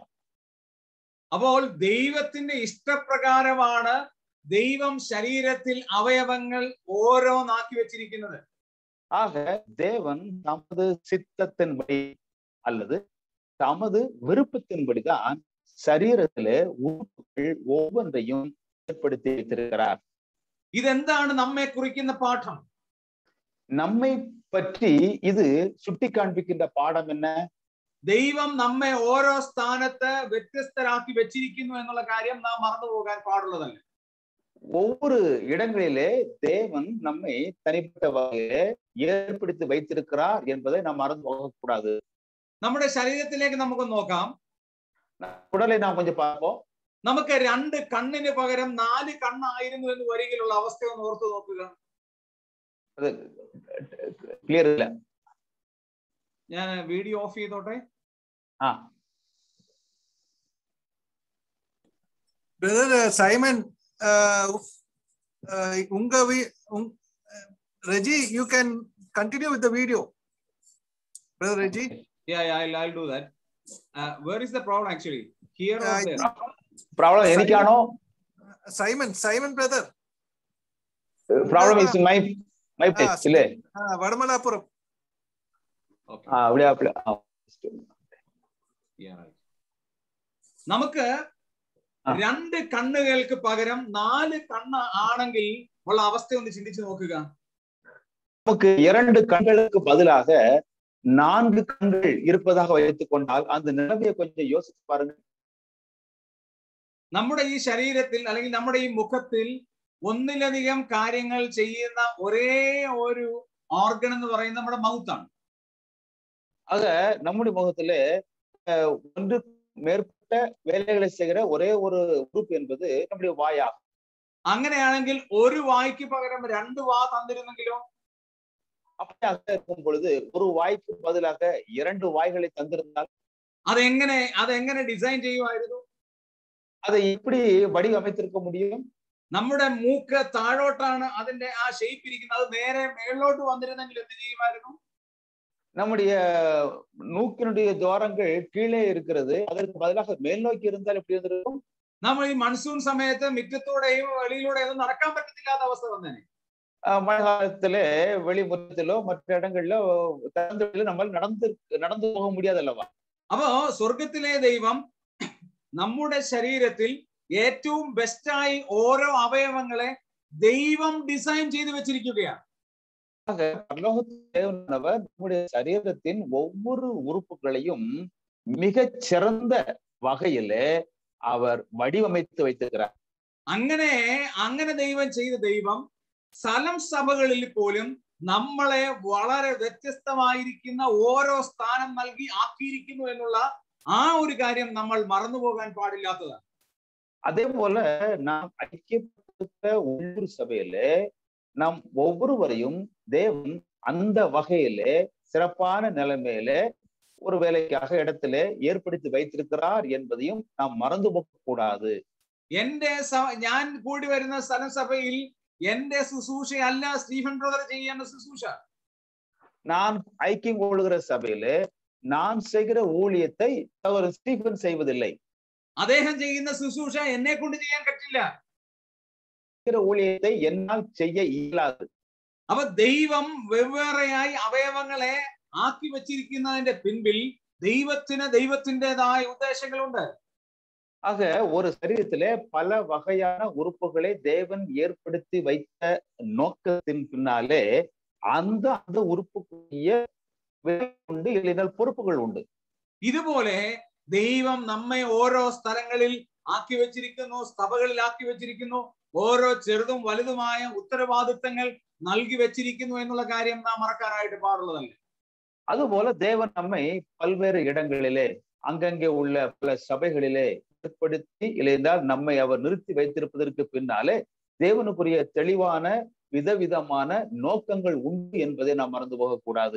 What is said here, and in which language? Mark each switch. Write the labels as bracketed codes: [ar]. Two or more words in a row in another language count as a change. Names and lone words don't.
[ml] അപ്പോൾ ദൈവത്തിന്റെ ഇഷ്ടപ്രകാരമാണ് ദൈവം ശരീരത്തിൽ അവയവങ്ങൾ ഓരോന്നാക്കി വെച്ചിരിക്കുന്നത്. [ta] ஆக தேவன் தமது சித்தத்தின்படி அல்லது தமது விருப்பத்தின்படிதான் சரீரத்திலே உறுப்புகள் ஒவ்வொன்றையும் ஏற்படுத்தி வைத்திருக்கிறார். [ml] ഇതെന്താണ് നമ്മെ കുറിക്കുന്ന പാഠം? [ta] நம்மை பற்றி இது சுட்டி காண்பிக்கின்ற பாடம் என்ன? [ml] ദൈവം നമ്മെ ഓരോ സ്ഥാനത്ത് വ്യത്യസ്തരാക്കി വെച്ചിരിക്കുന്നു എന്നുള്ള കാര്യം നാം മറന്നു പോകാൻ പാടുള്ളതല്ല. [ta] ஒவ்வொரு இடங்களிலே தேவன் நம்மை தனிப்பட்ட வகையிலே ஏற்படுத்தி வைத்திருக்கிறார் என்பதை நாம் மறந்து போகக்கூடாது. [ml] നമ്മുടെ ശരീരത്തിലേക്ക് നമുക്ക് നോക്കാം. [ta] உடலை நாம் கொஞ்சம் பார்ப்போம். [ml] നമുക്ക് 2 കണ്ണിന് പകരം 4 കണ്ണായിരുന്നു എന്ന് വരികയിലുള്ള അവസ്ഥ ഒന്ന് ഓർത്തു നോക്കുക. അത് ക്ലിയർ ഇല്ല. ഞാൻ വീഡിയോ ഓഫ് ചെയ്തോട്ടെ. [en] Brother Simon, Reggie, you can continue with the video. Brother Reggie? Yeah, I'll do that. Where is the problem actually? Here or there? [ml] Problem എനിക്കാണോ? [en] Simon brother. Problem is my place ഇല്ലേ? വടമലാപുരം. Okay. [ml] അവിടെ [en] Yeah, right. [ml] നമുക്ക് 2 കണ്ണുകൾക്ക് പകരം 4 കണ്ണ് ആണെങ്കിൽ ഉള്ള അവസ്ഥ ഒന്ന് ചിന്തിച്ചു നോക്കുക. [ta] நமக்கு 2 கண்களுக்கு பதிலாக 4 கண்கள் இருப்பதாக வைத்துக் கொண்டால் அந்த நிலைமையை கொஞ்சம் யோசிச்சு பாருங்க. [ml] നമ്മുടെ ഈ ശരീരത്തിൽ അല്ലെങ്കിൽ നമ്മുടെ ഈ മുഖത്തിൽ ഒന്നിലധികം കാര്യങ്ങൾ ചെയ്യുന്ന ഒരേ ഒരു ഓർഗൻ എന്ന് പറയുന്നത് നമ്മുടെ മൗത്താണ്. [ta] ஆக நம்முடைய முகத்துல ஒன்று மேற்பட்ட வேலைகளை செய்கிற ஒரே ஒரு உறுப்பு என்பது நம்முடைய வாயாகும். [ml] അങ്ങനെയാണെങ്കിൽ ഒരു വായ്ക്ക് പകരം 2 വാ തന്നിരുന്നെങ്കിലോ? [ta] அப்படியாக இருக்கும் பொழுது ஒரு வாய்க்கு பதிலாக 2 வாய்களை தந்திருந்தால் [ml] അതെങ്ങനെ ഡിസൈൻ ചെയ്യുമായിരുന്നു? [ta] அதை எப்படி வடிவமைத்திருக்க முடியும்? [ml] നമ്മുടെ മൂക്ക് താഴോട്ടാണ് അതിന്റെ ആ ഷേപ്പ് ഇരിക്കുന്നത്. അത് നേരെ മേളിലോട്ട് വന്നിരുന്നെങ്കിൽ എന്ത് ചെയ്യുമായിരുന്നു? [ta] நம்முடைய மூக்கினுடைய துவாரங்கள் கீழே இருக்கிறது, அதற்கு பதிலாக மேல் நோக்கி இருந்தால் எப்படி இருந்திருக்கும்? [ml] നമ്മൾ ഈ മൺസൂൺ സമയത്ത് മുറ്റത്തൂടെയും വെളിയിലൂടെയും നടക്കാൻ പറ്റത്തില്ലാത്ത അവസ്ഥ വന്നേനെ. [ta] மழை காலத்திலே வெளிமுற்றத்திலோ மற்ற இடங்களிலோ திறந்து நம்ம நடந்து போக முடியாது அல்லவா? [ml] അപ്പോ സ്വർഗത്തിലെ ദൈവം നമ്മുടെ ശരീരത്തിൽ ഏറ്റവും ബെസ്റ്റായി ഓരോ അവയവങ്ങളെ ദൈവം ഡിസൈൻ ചെയ്ത് വെച്ചിരിക്കുകയാണ്. [ta] பரலோகத்தேவனானவர் நம்முடைய சரீரத்தின் ஒவ்வொரு உறுப்புகளையும் மிகச் சிறந்த வகையிலே அவர் வடிவமைத்து வைத்திருக்கிறார். [ml] അങ്ങനെ ദൈവം ചെയ്ത ദൈവം സ്ഥലം സഭകളിൽ പോലും നമ്മളെ വളരെ വ്യത്യസ്തമായിരിക്കുന്ന ഓരോ സ്ഥാനം നൽകി ആക്കിയിരിക്കുന്നു എന്നുള്ള ആ ഒരു കാര്യം നമ്മൾ മറന്നുപോകാൻ പാടില്ലാത്തതാണ്. [ta] அதே போல நாம் ஐக்கியப்பட்ட உள்ளூர் சபையிலே நாம் ஒவ்வொருவரையும் தேவன் அந்த வகையிலே சிறப்பான நிலைமையிலே ஒரு வேலைக்காக இடத்திலே ஏற்படுத்தி வைத்திருக்கிறார் என்பதையும் நாம் மறந்து போக கூடாது. [ml] ഞാൻ കൂടി വരുന്ന സ്ഥലം സഭയിൽ എന്റെ ശുശ്രൂഷയല്ല സ്റ്റീഫൻ ബ്രദർ ചെയ്യുന്ന ശുശ്രൂഷ. [ta] நான் ஐக்கியம் கொள்ளுகிற சபையிலே நான் செய்கிற ஊழியத்தை ஸ்டீஃபன் செய்வதில்லை. [ml] അദ്ദേഹം ചെയ്യുന്ന ശുശ്രൂഷ എന്നെ കൊണ്ട് ചെയ്യാൻ പറ്റില്ല. [ta] ஊழியத்தை என்னால் செய்ய இயலாது. [ml] അപ്പൊ ദൈവം വെവ്വേറെയായി അവയവങ്ങളെ ആക്കി വെച്ചിരിക്കുന്നതിന്റെ പിൻപിൽ ദൈവത്തിൻ്റെതായ ഉദ്ദേശങ്ങളുണ്ട്. [ta] ஆக ஒரு சரீரத்திலே பல வகையான உறுப்புகளை தேவன் ஏற்படுத்தி வைத்த நோக்கத்தின் பின்னாலே அந்த உறுப்புக்குரிய உண்டு, இல்லைனால் பொறுப்புகள் உண்டு. [ml] ഇതുപോലെ ദൈവം നമ്മെ ഓരോ സ്ഥലങ്ങളിൽ ആക്കി വെച്ചിരിക്കുന്നു, സഭകളിൽ ആക്കി വെച്ചിരിക്കുന്നു. ഓരോ ചെറുതും വലുതുമായ ഉത്തരവാദിത്തങ്ങൾ നൽകി വെച്ചിരിക്കുന്നു എന്നുള്ള കാര്യം നാം മറക്കാനായിട്ട് പാടുള്ളതല്ല. [ta] அதுபோல தேவன் நம்மை பல்வேறு இடங்களிலே அங்கங்கே உள்ள பல சபைகளிலே ஏற்படுத்தி இல்லையென்றால் நம்மை அவர் நிறுத்தி வைத்திருப்பதற்கு பின்னாலே தேவனுக்குரிய தெளிவான விதவிதமான நோக்கங்கள் உண்டு என்பதை நாம் மறந்து போகக்கூடாது.